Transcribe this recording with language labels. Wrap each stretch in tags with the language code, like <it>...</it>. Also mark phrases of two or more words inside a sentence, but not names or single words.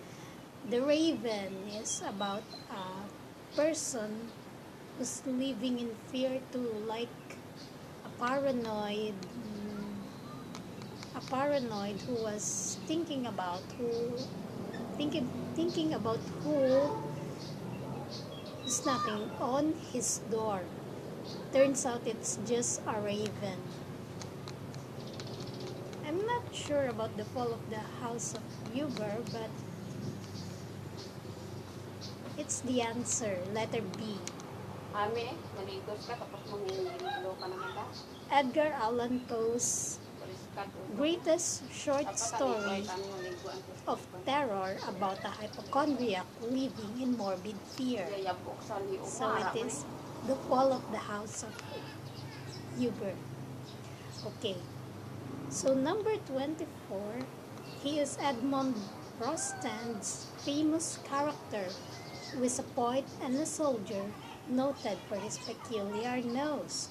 <en>The Raven is about a person who's living in fear too, like a paranoid who was thinking about who is knocking on his door. Turns out it's just a raven. I'm not sure about The Fall of the House of Uber, but it's the answer, letter B.</en> <tl>Maligos ka tapos mangingilo ka naman ba?</tl> <en>Edgar Allan Poe's greatest short story of terror about a hypochondriac living in morbid fear. So it is The Fall of the House of Uber. Okay. So number 24, he is Edmond Rostand's famous character, who is a poet and a soldier, noted for his peculiar nose.</en>